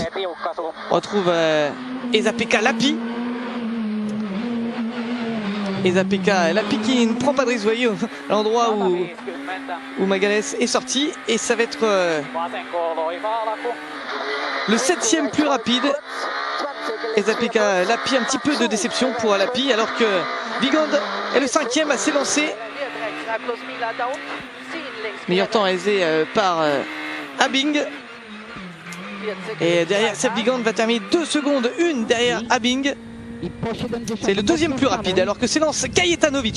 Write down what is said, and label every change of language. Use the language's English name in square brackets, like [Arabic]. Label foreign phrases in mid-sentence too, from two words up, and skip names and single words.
[French] On retrouve Esa-Pekka Lappi. Esa-Pekka Lappi qui ne prend pas de risque, vous voyez, à l'endroit où Magalhães est sorti. Et ça va être le 7e plus rapide. Esa-Pekka Lappi, un petit peu de déception pour Lappi, alors que Wiegand est le 5e à s'élancer. Meilleur temps réalisé par Abing. Et derrière, Sepp Wiegand va terminer 2 secondes 1 derrière Abing. C'est le 2e plus rapide, alors que s'élance Kajetanovic.